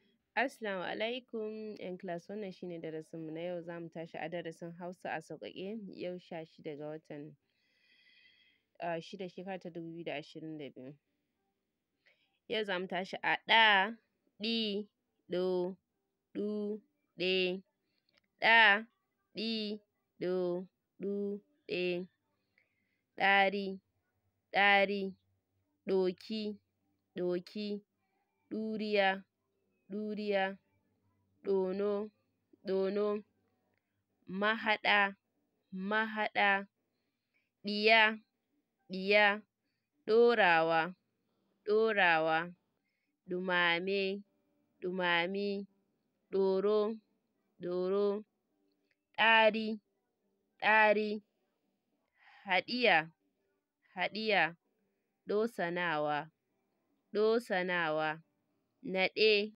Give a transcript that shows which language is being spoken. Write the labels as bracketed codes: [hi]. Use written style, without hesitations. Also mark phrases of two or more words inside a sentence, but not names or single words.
[ha] Assalamu alaikum ƴan class, wannan shine darasinmu na yau. Zamu tashi a darasin Hausa a sauƙaƙe, yau 16 ga watan 6 shekara ta 2022. Yau zamu tashi a ɗa, ɗi, ɗo, ɗu, ɗe, ɗa, ɗi, ɗo, ɗu, ɗe, ɗari, ɗari, ɗoki, ɗoki, ɗuriya, ɗuriya, ɗono, ɗono, mahaɗa, mahaɗa, ɗiya, ɗiya, ɗorawa, ɗorawa, ɗumame, ɗumame, ɗoro, ɗoro, ɗari, ɗari, haɗiya, haɗiya, ɗosanawa, ɗosanawa, naɗe,